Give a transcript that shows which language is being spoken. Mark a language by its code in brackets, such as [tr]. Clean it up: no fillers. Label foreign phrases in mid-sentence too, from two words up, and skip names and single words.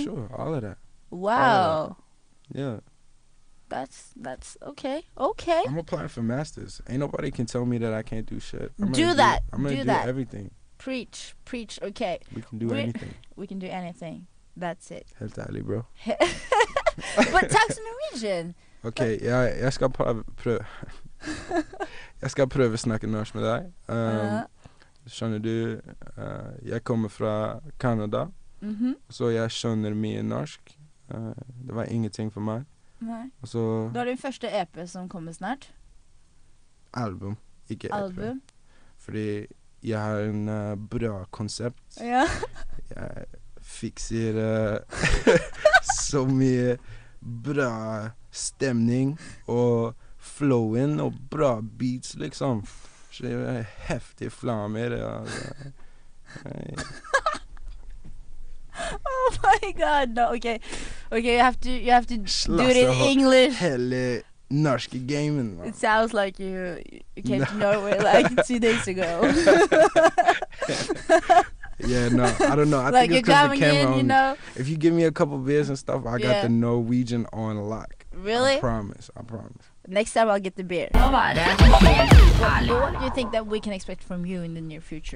[en] For sure, all of that. Wow. Yeah. That's okay. Okay. I'm applying for masters. Ain't nobody can tell me that I can't do shit. I'm Do gonna that. I'm gonna Do do that. everything. Preach. Okay. We can do We- anything. We can do anything. That's it. [no] Helt ærlig, [en] bro. But tax Norwegian. [sv] Okej, jag ska pröva jag ska pröva snacka norsk med dig. [no] Skjønner du, jeg kommer fra Canada, Mhm. så jeg skjønner mye norsk. Det var ingenting for meg. Nei. Og så Du har din første EP som kommer snart. album, ikke EP. Album. Fordi jeg har en bra konsept. Ja. Jeg fikser så mye bra stemning og flowen og bra beats, liksom. Så det er heftig flammer. Altså. [en] Oh my god, no, okay. Okay, you have to do it in [no] Slasse, [en] English. [no] Hele norske gamen. [en] It sounds like you came to Norway like 2 days ago. Yeah, no, I don't know. I like think you're it's 'cause coming the camera in, on you me. know. If you give me a couple beers and stuff, I got the Norwegian on lock. Really? I promise. Next time I'll get the beer. What do you think that we can expect from you in the near future?